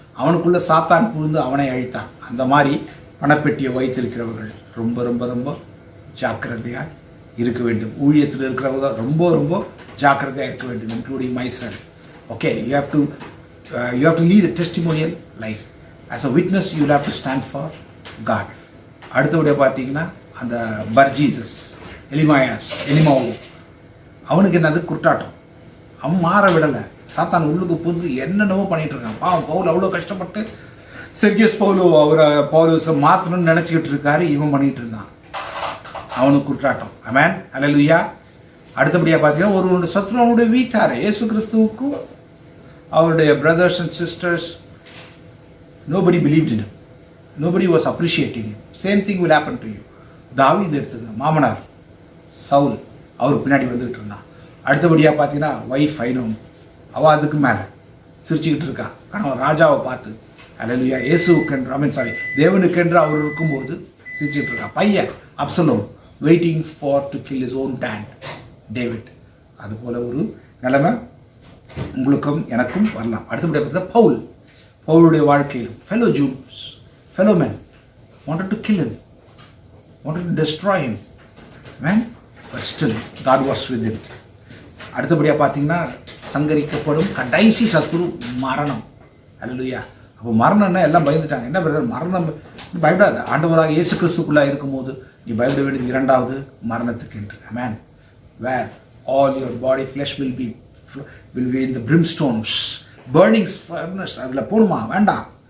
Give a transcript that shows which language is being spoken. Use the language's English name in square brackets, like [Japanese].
[Tamil] அவனுக்குள்ள சாத்தான் புகுந்து அவனை அழித்தான். அந்த மாதிரி பணப்பெட்டியை வைத்திருக்கிறவர்கள் ரொம்ப ரொம்ப ரொம்ப ஜாக்கிரதையாக இருக்க வேண்டும். ஊழியத்தில் இருக்கிறவங்க ரொம்ப ரொம்ப ஜாக்கிரதையாக இருக்க வேண்டும், [English] Including myself. Okay, you have to lead a testimonial life. as a witness you will have to stand for God. [Tamil] அடுத்தபடியாக பார்த்தீங்கன்னா அந்த பர்ஜீசஸ் எலிமாவு அவனுக்கு என்னது குற்றாட்டம். அவன் மாற விடலை. சாத்தான் உள்ளுக்கு புது என்னென்னவோ பண்ணிட்டு இருக்கான். பாவம் பவுல் அவ்வளோ கஷ்டப்பட்டு செர்கியஸ் பவுலோஸை மாற்றணும்னு நினச்சிக்கிட்டு இருக்காரு. இவன் பண்ணிட்டு இருந்தான். அவனுக்கு குற்றாட்டம். ஆமென். ஹல்லேலூயா. அடுத்தபடியாக பார்த்தீங்கன்னா ஒரு சத்ருவனுடைய வீட்டார் இயேசு கிறிஸ்துவுக்கும் அவருடைய [English] Brothers and sisters nobody believed in him. Nobody was appreciating him. Same thing will happen to you. [Tamil] தாவீது எடுத்துங்க, மாமனார் சவுல் அவர் பின்னாடி வந்துகிட்டு இருந்தான். அடுத்தபடியாக பார்த்தீங்கன்னா வைஃப் ஐனோம், அவள் அதுக்கு மேலே சிரிச்சுக்கிட்டு இருக்கா கணவன் ராஜாவை பார்த்து. ஹல்லேலூயா. இயேசுக்கென்று தேவனுக்கென்று அவர் இருக்கும்போது சிரிச்சுக்கிட்டு இருக்கா. [English] பையன் Absalom waiting for to kill his own dad David. [Tamil] அதுபோல் ஒரு நிலைமை உங்களுக்கும் எனக்கும் வரலாம். அடுத்தபடியாக பார்த்தா பவுலுடைய வாழ்க்கையில் [English] fellow men wanted to kill him, wanted to destroy him, man, but still God was with him. [Tamil] அடுத்தபடியாக பார்த்தீங்கன்னா சங்கரிக்கப்படும் கடைசி சத்துரு மரணம். ஹல்லேலூயா. அப்போ மரணம்னா எல்லாம் பயந்துட்டாங்க. என்ன பிரதர் மரணம்? பயப்படாது. ஆண்டவராக இயேசு கிறிஸ்துக்குள்ளாக இருக்கும்போது நீ பயப்பட வேண்டியது இரண்டாவது மரணத்துக்கு என்று. [English] ஆமென். where all your body flesh will be in the brimstones, burning furnace. [Tamil] அதில் போகணுமா? வேண்டாம்.